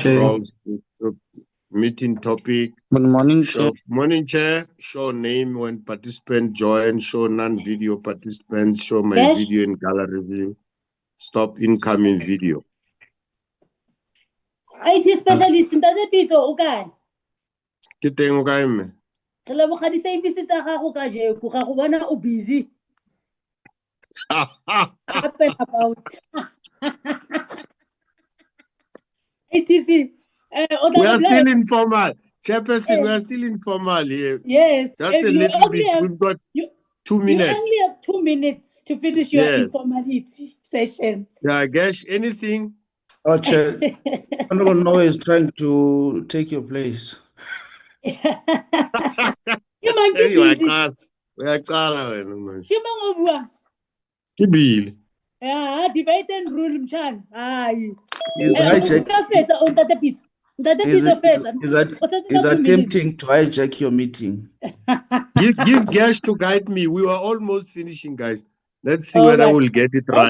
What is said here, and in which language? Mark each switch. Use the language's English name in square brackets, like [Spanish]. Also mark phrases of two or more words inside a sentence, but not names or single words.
[English] controls, meeting topic. Good morning, Chair. Morning, Chair. Show name when participant join. Show non-video participants. Show my Yes. video in gallery view. Stop incoming video. IT specialist [Tswana] ntate Pitso o kae? Ke teng o kae mme? Re leboga di-service tsa gago ka jeko ga go bona o [English] busy up and about. ATC. We are still informal. Chairperson, we are still informal here. Yes. Just a little bit. We've got 2 minutes. You only have 2 minutes to finish your informality session. Yeah, I guess anything. Oh, Chair. Honorable Noe is trying to take your place. [Tswana] Ke mang ke Billy? [Zulu] Uyaqala wena manje. [Tswana] Ke mang o buang? Ke Billy. [English] Yeah, debate and rule mchana. Hayi. He's hijacking. He's attempting to hijack your meeting. Give Gash to guide me. We were almost finishing, guys. Let's see whether we'll get it right.